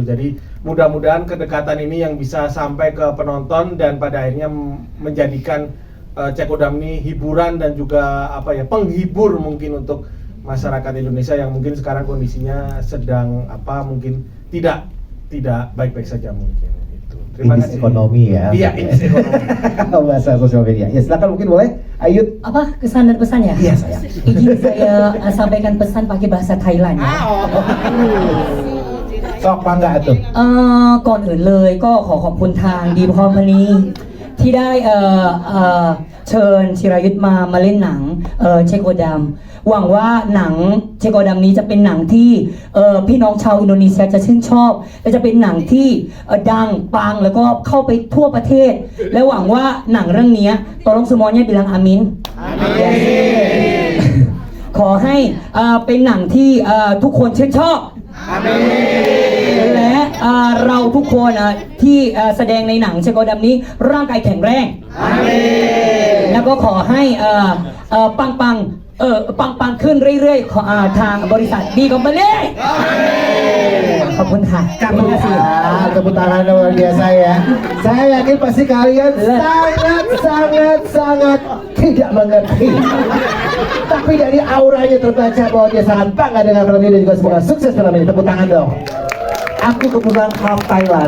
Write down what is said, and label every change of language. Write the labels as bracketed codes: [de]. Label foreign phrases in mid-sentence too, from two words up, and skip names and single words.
[id] Jadi mudah-mudahan kedekatan ini yang bisa sampai ke penonton dan pada akhirnya menjadikan Cek Kodam ini hiburan dan juga apa ya, penghibur mungkin untuk masyarakat Indonesia yang mungkin sekarang kondisinya sedang apa, mungkin tidak baik-baik saja mungkin. Terima kasih. Ekonomi ya. Iya, indis ekonomi. Bahasa sosial media. Ya silakan, mungkin boleh. Ayut. Apa kesan dan pesannya? Iya sayang. Izin saya sampaikan pesan pakai bahasa Thailand ya. [th] ชอบฟังกับตุ ก่อนอื่นเลยก็ขอขอบคุณทางดีพอมณีที่ได้เชิญชิรายุทธมาเล่นหนังเชโกดัมหวังว่าหนังเชโกดัมนี้จะเป็นหนังที่พี่น้องชาวอินโดนีเซียจะชื่นชอบและจะเป็นหนังที่ดังปังแล้วก็เข้าไปทั่วประเทศและหวังว่าหนังเรื่องนี้ [id] tolong semuanya bilang amin [th] ขอให้เป็นหนังที่ทุกคนชื่นชอบและเราทุกคนที่แสดงในหนังเชโกดัมนี้ร่างกายแข็งแรงแล้วก็ขอให้ปังขึ้นเรื่อยๆทางบริษัทดีคอมพานีขอบคุณค่ะ [id] Tepuk tangan luar biasa ya. Saya yakin pasti kalian sangat tidak mengerti. Tapi dari auranya terbaca bahwa dia sangat bangga dengan film ini dan juga semoga sukses film ini. Tepuk tangan dong. Aku kebetulan half Thailand.